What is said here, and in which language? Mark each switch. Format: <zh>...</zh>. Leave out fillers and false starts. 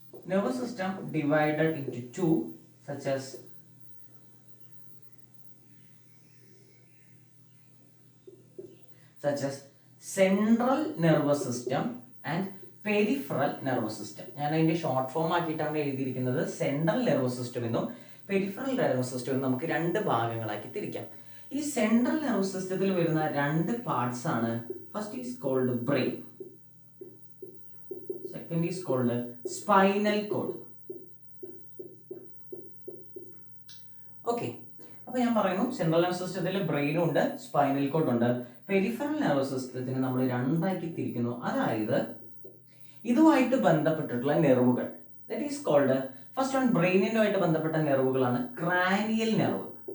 <en>Nervous system divided into 2 such as central nervous system and peripheral nervous system.</en> <ml>ഞാൻ അതിന്റെ short form ആക്കിയിട്ടാണ് എഴുതിയിരിക്കുന്നത്. Central nervous system എന്നും peripheral nervous system എന്നും നമുക്ക് 2 ഭാഗങ്ങളാക്കി തിരിക്കാം. ഈ സെൻട്രൽ നെർവസ് സിസ്റ്റത്തിൽ വരുന്ന 2 പാർട്സ് ആണ്.</ml> <en>First is called brain, second is called spinal cord.</en> <ml>Okay, അപ്പൊ ഞാൻ പറയുന്നു സെൻട്രൽ നെർവസ് സിസ്റ്റത്തിൽ ബ്രെയിനും ഉണ്ട്, സ്പൈനൽ കോഡ് ഉണ്ട്. പെരിഫറൽ നെർവസ് സിസ്റ്റത്തിനെ നമ്മൾ 2ആക്കി തിരിക്കുന്നു. അതായത് ഇതുമായിട്ട് ബന്ധപ്പെട്ടിട്ടുള്ള നെർവുകൾ,</ml> <en>that is called first one</en> <ml>ബ്രെയിനുമായിട്ട് ബന്ധപ്പെട്ട നെർവുകളാണ് ക്രാനിയൽ നെർവ്.</ml>